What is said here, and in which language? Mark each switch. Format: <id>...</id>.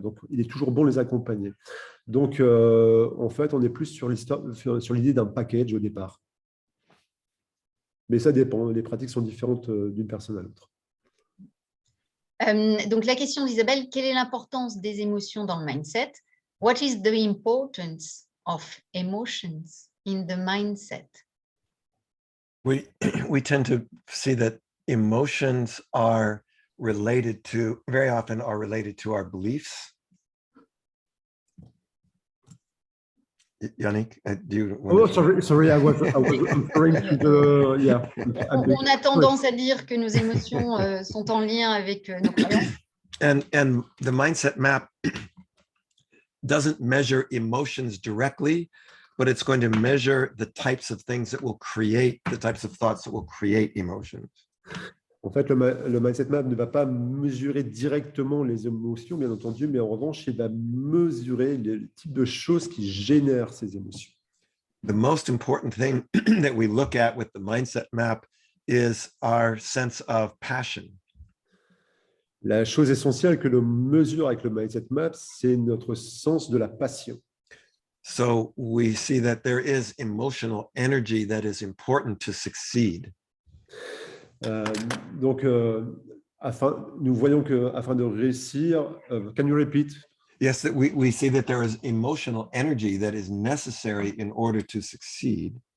<fr>Donc, il est toujours bon de les accompagner. Donc, en fait, on est plus sur l'idée d'un package au départ. Mais ça dépend, les pratiques sont différentes d'une personne à l'autre. Donc, la question d'Isabelle, quelle est l'importance des émotions dans le mindset?</fr> <en>What is the importance of emotions in the mindset? We tend to see that emotions are very often related to our beliefs. Yannick, do you want to... sorry, I was referring to the, yeah.</en> <fr>On a tendance à dire que nos émotions sont en lien avec nos croyances.</fr> <en>And the mindset map doesn't measure emotions directly, but it's going to measure the types of things that will create, the types of thoughts that will create emotions.</en> <fr>En fait, le mindset map ne va pas mesurer directement les émotions, bien entendu, mais en revanche, il va mesurer les types de choses qui génèrent ces émotions.</fr> <en>The most important thing that we look at with the mindset map is our sense of passion.</en> <fr>La chose essentielle que l'on mesure avec le mindset map, c'est notre sens de la passion.</fr> <en>So we see that there is emotional energy that is important to succeed.</en> <fr>Donc, nous voyons qu'afin de réussir,</fr> <en>can you repeat? Yes, that we see that there is emotional energy that is necessary in order to succeed.</en>